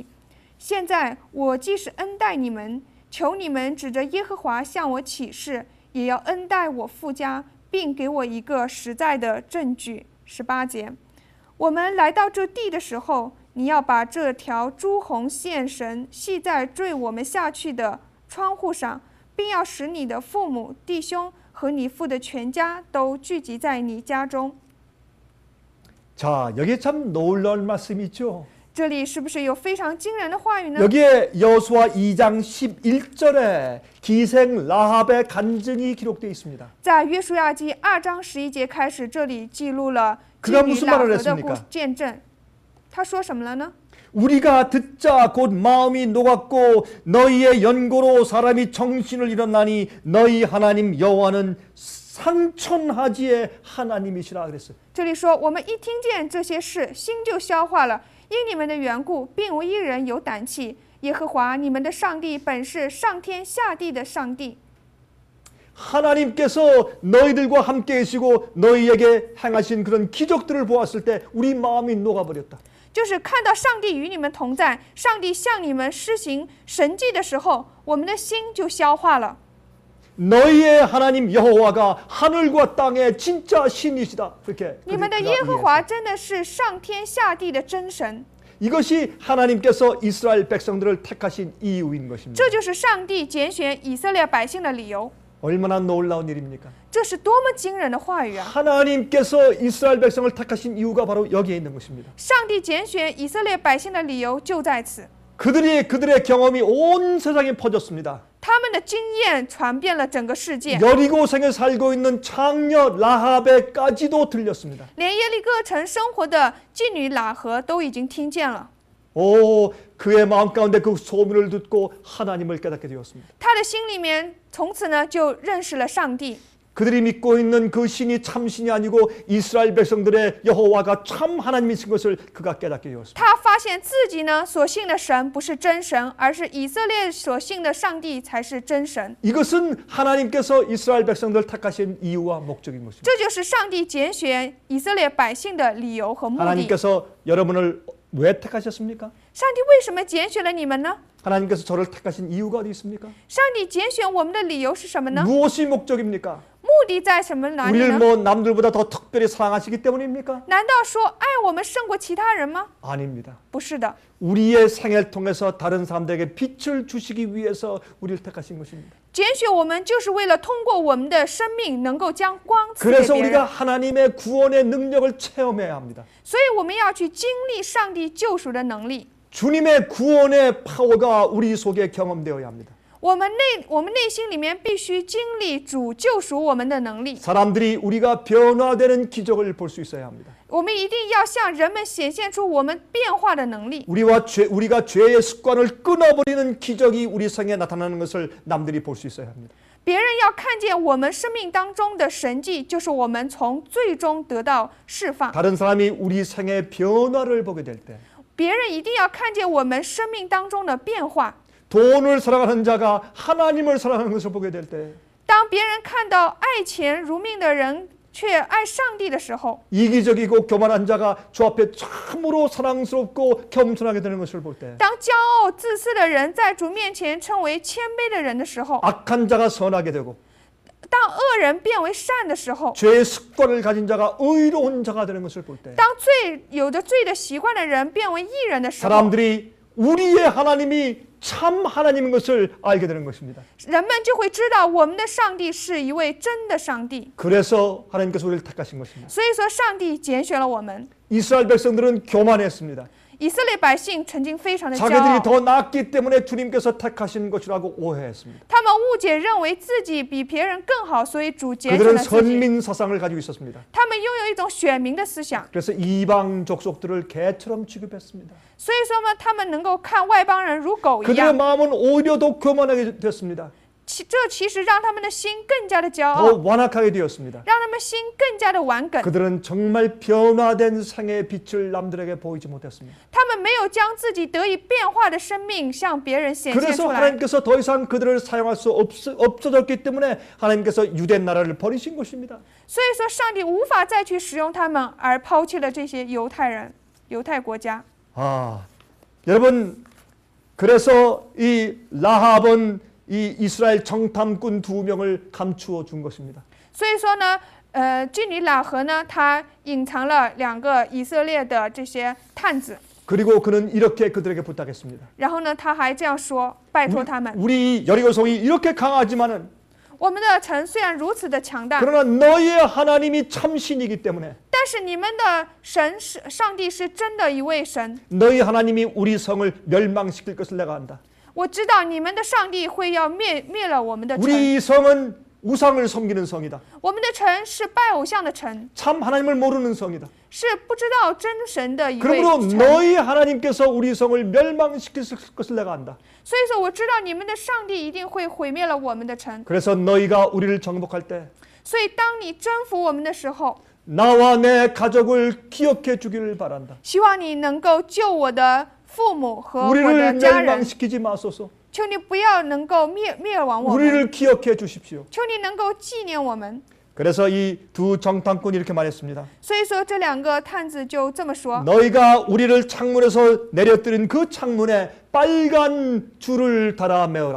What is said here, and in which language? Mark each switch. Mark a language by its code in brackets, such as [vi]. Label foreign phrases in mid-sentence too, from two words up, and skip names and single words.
[zh] 现在我既是恩待你们，求你们指着耶和华向我起誓，也要恩待我父家，并给我一个实在的证据。18节，我们来到这地的时候，你要把这条朱红线绳系在坠我们下去的窗户上，并要使你的父母、弟兄和你父的全家都聚集在你家中。 [ko] 자, 여기에 참 놀라운 말씀이죠. [zh] 这里是不是有非常惊人的话语呢？ [ko] 여기에 여호수아 2장 11절에 기생 라합의 간증이 기록되어 있습니다. [zh] 在约书亚记2章11节开始，这里记录了 [ko] 그가 [zh] 妓女 [ko] 무슨 [zh] 喇 [ko] 말을 [zh] 合的 [ko] 했습니까? [zh] 见证。他说什么了呢？ [ko] 우리가 듣자 곧 마음이 녹았고 너희의 연고로 사람이 정신을 잃었나니 너희 하나님 여호와는 상천하지의 하나님이시라 그랬어요. [zh] 这里说，我们一听见这些事，心就消化了。因你们的缘故，并无一人有胆气。耶和华你们的上帝本是上天下地的上帝。 [ko] 하나님께서 너희들과 함께 계시고 너희에게 행하신 그런 기적들을 보았을 때 우리 마음이 녹아버렸다. [zh] 就是看到上帝与你们同在，上帝向你们施行神迹的时候，我们的心就消化了。 [ko] 너희의 하나님 여호와가 하늘과 땅의 진짜 신이시다. 그렇게 [zh] 你们的耶和华真的是上天下地的真神， [ko] 이것이 하나님께서 이스라엘 백성들을 택하신 이유인 것입니다. [zh] 这就是上帝拣选以色列百姓的理由。 [ko] 얼마나 놀라운 일입니까? [zh] 这是多么惊人的话语啊！ [ko] 하나님께서 이스라엘 백성을 택하신 이유가 바로 여기에 있는 것입니다. [zh] 上帝拣选以色列百姓的理由就在此， [ko] 그들의 경험이 온 세상에 퍼졌습니다. [zh] 他们的经验传遍了整个世界， [ko] 여리고성에 살고 있는 장녀 라합에까지도 들렸습니다. [zh] 连耶利哥城生活的妓女喇合都已经听见了。 [ko] 오, 그의 마음 가운데 그 소문을 듣고 하나님을 깨닫게 되었습니다. [zh] 他的心里面从此呢就认识了上帝。 [ko] 그들이 믿고 있는 그 신이 참신이 아니고 이스라엘 백성들의 여호와가 참 하나님이신 것을 그가 깨닫게 되었습니다. [zh] 他发现自己呢所信的神不是真神，而是以色列所信的上帝才是真神。 [ko] 이것은 하나님께서 이스라엘 백성들을 택하신 이유와 목적인 것입니다. [zh] 这就是上帝拣选以色列百姓的理由和目的。 [ko] 하나님께서 여러분을 왜 택하셨습니까? [zh] 上帝为什么拣选了你们呢？ [ko] 하나님께서 저를 택하신 이유가 어디 있습니까? [zh] 上帝拣选我们的理由是什么呢？ [ko] 무엇이 목적입니까? [zh] 目的在什么哪里 [ko] 우리를 [zh] 呢？ [ko] 뭐 남들보다 더 특별히 사랑하시기 때문입니까? [zh] 难道说爱我们胜过其他人吗？ [ko] 아닙니다. [zh] 不是的， [ko] 우리의 생애를 통해서 다른 사람들에게 빛을 주시기 위해서 우리를 택하신 것입니다. [zh] 拣选我们就是为了通过我们的生命能够将光赐给 [ko] 그래서 [zh] 别 [ko] 우리가 [zh] 人， [ko] 하나님의 구원의 능력을 체험해야 합니다. [zh] 所以我们要去经历上帝救赎的能力。 [ko] 주님의 구원의 파워가 우리 속에 경험되어야 합니다. [zh] 我们内心里面必须经历主救赎我们的能力， [ko] 사람들이 우리가 변화되는 기적을 볼 수 있어야 합니다. [zh] 我们一定要向人们显现出我们变化的能力。 [ko] 우리가 죄의 습관을 끊어버리는 기적이 우리 생에 나타나는 것을 남들이 볼 수 있어야 합니다. [zh] 别人要看见我们生命当中的神迹，就是我们从最终得到释放。 [ko] 다른 사람이 우리 생의 변화를 보게 될 때, [zh] 别人一定要看见我们生命当中的变化。 [ko] 돈을 사랑하는 자가 하나님을 사랑하는 것을 보게 될 때, [zh] 当别人看到爱钱如命的人却爱上帝的时候， [ko] 이기적이고 교만한 자가 주 앞에 참으로 사랑스럽고 겸손하게 되는 것을 볼 때, [zh] 当骄傲自私的人在主面前称为谦卑的人的时候， [ko] 악한 자가 선하게 되고 [zh] 当恶人变为善的时候， [ko] 죄의 습관을 가진 자가 의로운 자가 되는 것을 볼 때, [zh] 当有着罪的习惯的人变为义人的时候， [ko] 사람들이 우리의 하나님이 참 하나님인 것을 알게 되는 것입니다. [zh] 人们就会知道我们的上帝是一位真的上帝。 [ko] 그래서 하나님께서 우리를 택하신 것입니다. [zh] 所以说，上帝拣选了我们。 [ko] 이스라엘 백성들은 교만했습니다. [zh] 以色列百姓曾经非常的骄 [ko] 자기들이 [zh] 傲， [ko] 더 낫기 때문에 주님께서 택하신 것이라고 오해했습니다. [zh] 他们误解认为自己比别人更好，所以主拣选 [ko] 그들은 [zh] 了自己。 [ko] 선민 사상을 가지고 있었습니다. [zh] 他们拥有一种选民的思想， [ko] 그래서 이방 족속들을 개처럼 취급했습니다. [zh] 所以说呢，他们能够看外邦人如狗一 [ko] 그들의 [zh] 样。 [ko] 마음은 오히려 더 교만하게 됐습니다. [zh] 这其实让他们的心更加的骄 [ko] 더 [zh] 傲， [ko] 완악하게 되었습니다. [zh] 让他们心更加的顽梗。 [ko] 그들은 정말 변화된 생의 빛을 남들에게 보이지 못했습니다. [zh] 他们没有将自己得以变化的生命向别人显现 [ko] 그래서 [zh] 出来， [ko] 하나님께서 더 이상 그들을 사용할 수 없어졌기 때문에 하나님께서 유대 나라를 버리신 것입니다. [zh] 所以说上帝无法再去使用他们，而抛弃了这些犹太人、犹太国家。 [ko] 아, 여러분, 그래서 이 라합은 이 이스라엘 정탐꾼 2명을 감추어 준 것입니다. [zh] 所以说呢，妓女喇合呢，她隐藏了2个以色列的这些探子， [ko] 그리고 그는 이렇게 그들에게 부탁했습니다. [zh] 然后呢，他还这样说，拜托他们， [ko] 우리 여리고성이 이렇게 강하지만은 [zh] 我们的城虽然如此的强大， [ko] 그러나 너희의 하나님이 참신이기 때문에 [zh] 但是你们的神是上帝是真的一位神， [ko] 너희 하나님이 우리 성을 멸망시킬 것을 내가 안다. [zh] 我知道你们的上帝会要灭了我们的城， [ko] 우리 성은 우상을 섬기는 성이다. [zh] 我们的城是拜偶像的城， [ko] 참 하나님을 모르는 성이다. [zh] 是不知道真神的一位 [ko] 그러므로 [zh] 城。 [ko] 너희 하나님께서 우리 성을 멸망시킬 것을 내가 안다. [zh] 所以说，我知道你们的上帝一定会毁灭了我们的城。 [ko] 그래서 너희가 우리를 정복할 때 [zh] 所以，当你征服我们的时候， [ko] 나와 내 가족을 기억해 주기를 바란다. [zh] 希望你能够救我的父母和我的 [ko] 우리를 [zh] 家人， [ko] 멸망시키지 마소서. [zh] 求你不要能够灭亡我们， [ko] 우리를 기억해 주십시오. [zh] 求你能够纪念我们。 [ko] 그래서 이 두 정탐꾼이 이렇게 말했습니다. [zh] 所以说，这两个探子就这么说： [ko] 너희가 우리를 창문에서 내려뜨린 그 창문에 빨간 줄을 달아 메어라.